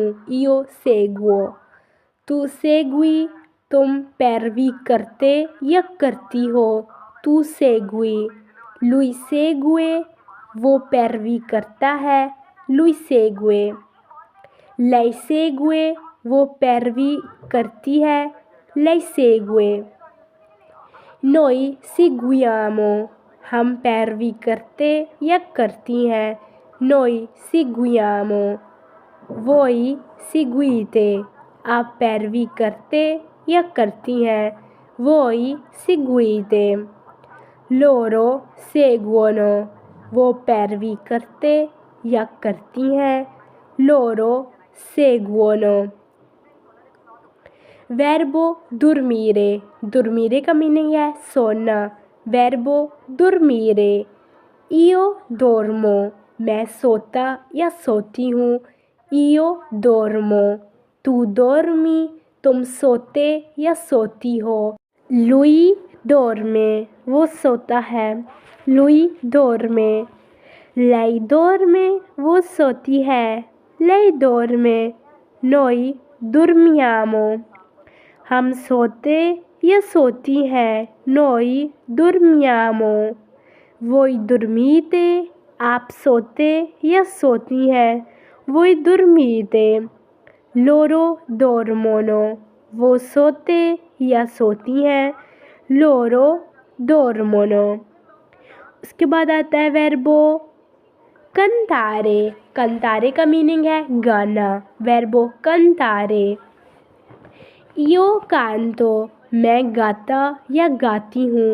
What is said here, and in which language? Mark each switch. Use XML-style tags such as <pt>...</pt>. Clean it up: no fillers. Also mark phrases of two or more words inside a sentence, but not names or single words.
<it>io seguo। tu segui,</it> <ur>تم پیروی کرتے یا کرتی ہو.</ur> <it>tu segui। lui segue,</it> <ur>وہ پیروی کرتا ہے.</ur> <it>lui segue। lei segue,</it> <ur>وہ پیروی کرتی ہے.</ur> <it>lei segue। noi seguiamo,</it> <ur>ہم پیروی کرتے یا کرتی ہیں.</ur> <it>noi seguiamo। voi seguite,</it> <ur>آپ پیروی کرتے یا کرتی ہیں.</ur> <it>voi seguite। loro seguono,</it> <ur>وہ پیروی کرتے یا کرتی ہیں.</ur> <it>loro seguono। verbo dormire.</it> <ur>dormire کا میننگ ہے سونا.</ur> <it>verbo dormire. io dormo,</it> <ur>میں سوتا یا سوتی ہوں.</ur> <it>io dormo। tu dormi,</it> <ur>تم سوتے یا سوتی ہو.</ur> <it>lui dorme,</it> <ur>وہ سوتا ہے.</ur> <it>lui dorme। lei dorme,</it> <ur>وہ سوتی ہے.</ur> <it>lei dorme। noi dormiamo,</it> <ur>ہم سوتے یا سوتی ہیں.</ur> <it>noi dormiamo। voi dormite,</it> <ur>آپ سوتے یا سوتی ہیں.</ur> <it>voi dormite। loro dormono,</it> <ur>وہ سوتے یا سوتی ہیں.</ur> <it>loro dormono.</it> <ur>اس کے بعد آتا ہے</ur> <it>verbo cantare.</it> <ur>कंतारे کا میننگ ہے گانا.</ur> <it>verbo cantare. io canto,</it> <ur>میں گاتا یا گاتی ہوں.</ur>